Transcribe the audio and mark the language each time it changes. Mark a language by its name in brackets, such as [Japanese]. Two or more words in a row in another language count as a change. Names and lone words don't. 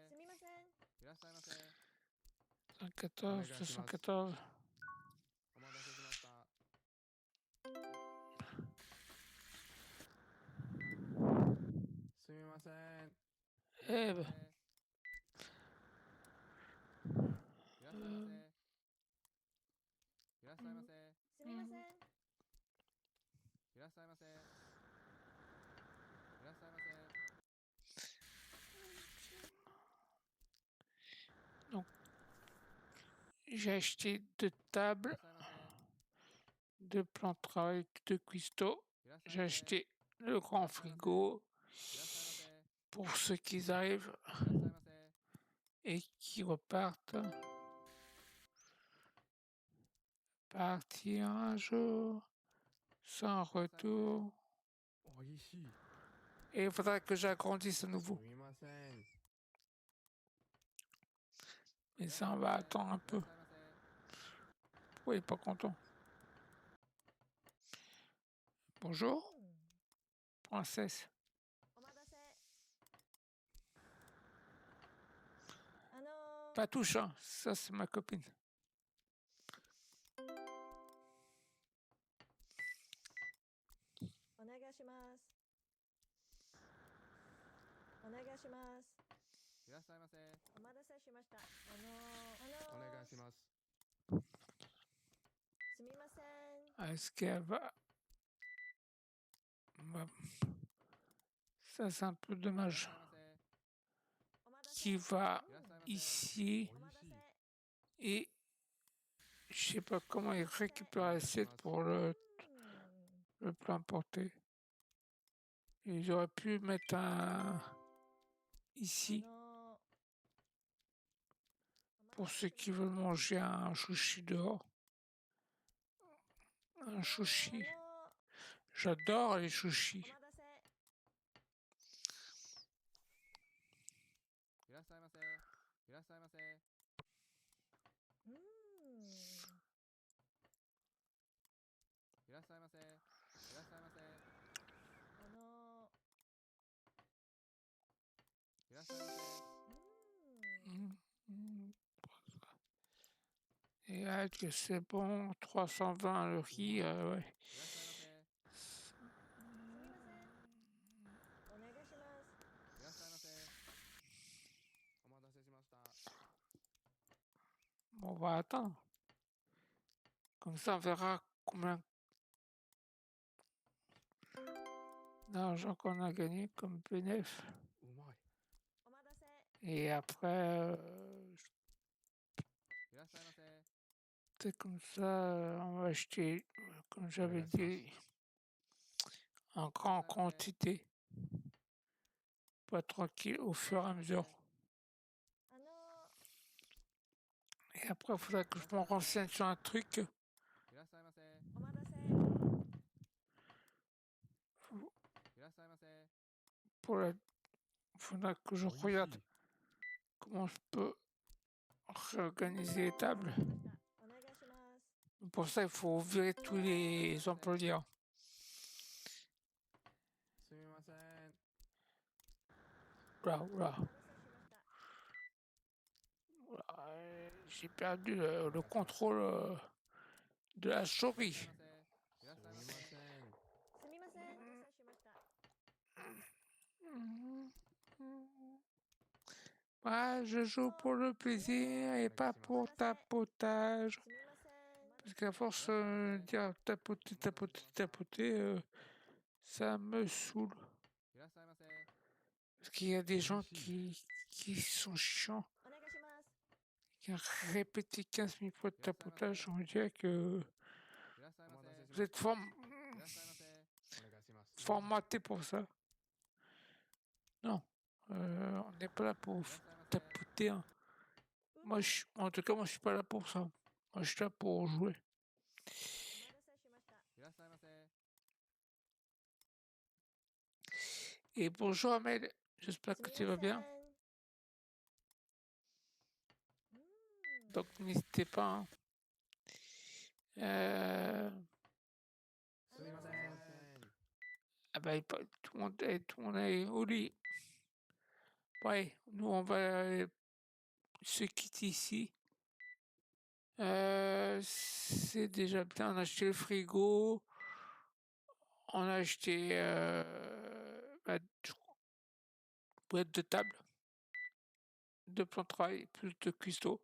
[Japanese] すみません。いらっしゃいませ。 114, 214. お待たせしました。すみません。 [French] Eh ben, [Japanese] いらっしゃいませ。いらっしゃいませ。すみません。いらっしゃいませ。いらっしゃいませ。 [French] j'ai acheté 2 [Japanese] いら [French] tables, [Japanese] っしゃいませ。 [French] 2 plans de travail, 2cuistots. [Japanese] いらっしゃい [French] J'ai [Japanese] ませ。 [French] acheté le grand frigo [Japanese] いらっしゃいませ。 [French] pour ceux qui arrivent [Japanese] いらっしゃいませ。 [French] et qui repartent. Partir un jour sans retour. [Japanese] おいしい。 [French] Et il faudra que j'agrandisse à [Japanese] す [French] nouveau. [Japanese] みません。 [French] Mais ça, on va attendre un [Japanese] い [French] peu. [Japanese] らっしゃいませ。 [French] Pourquoi il n'est pas content? Bonjour, princesse. [Japanese] お待たせ。 [French] Pas touche, hein. Ça, c'est ma copine. [Japanese] お願いします。お願いします。いらっしゃいませ。お待たせしました。お願いします。 [French] Est-ce qu'elle va... Ça, c'est un peu dommage. [Japanese] いらっしゃいませ。 [French] Qui va [Japanese] いらっしゃいませ。 [French] ici [Japanese] 美味しい。 [French] et je sais pas comment il récupère l'assiette pour le plat emporté. Ils auraient pu mettre un ici pour ceux qui veulent manger un sushi dehors. Un sushi. J'adore les sushis. [Japanese] いらっしゃいませ。いらっしゃいませ。いらっしゃいませ。いらっしゃいませ。いらっしゃいませ。 [French] Et là, que c'est bon, 320 le riz, ouais. [Japanese] いらっしゃいませ。いらっしゃいませ。お待たせしました。 [French] Bon, on va attendre. Comme ça, on verra combien d'argent qu'on a gagné comme bénéf. [Japanese] うまい。 [French] Et après, [Japanese] いらっしゃいませ。 [French] c'est comme ça, on va acheter, comme j'avais dit, en grande quantité. Pas tranquille au fur et à mesure. Et après, il faudra que je me renseigne sur un truc. [Japanese] いらっしゃいませ。いらっしゃいませ。 [French] Pour la... faudra que je regarde comment je peux réorganiser les tables. Pour ça, il faut virer tous les employés. [Japanese] すみません。 [French] Oula, oula. J'ai perdu le contrôle de la souris. [Japanese] いらっしゃいませ。 [French] Moi, je joue pour le plaisir et pas pour tapotage. Parce qu'à force de dire tapoter, tapoter, tapoter, ça me saoule. [Japanese] いらっしゃいませ。 [French] Parce qu'il y a des gens qui sont chiants. Qui ont répété 15 000 fois de tapotage. On dirait que [Japanese] いらっしゃいませ。 [French] vous êtes [Japanese] いらっしゃいませ。お願いします。 [French] formaté pour ça. Non, on n'est pas là pour tapoter. Hein. Moi, en tout cas, moi, je suis pas là pour ça. Moi, je suis là pour jouer. [Japanese] いらっしゃいませ。 [French] Et bonjour Ahmed, j'espère que tu vas bien. Donc n'hésitez pas. Hein. [Japanese] すみません。 [French] Ah bah, tout le monde est au lit. Ouais, nous on va se quitter ici. C'est déjà bien. On a acheté le frigo. On a acheté boîte de table, 2 plans de travail, plus de cuistot.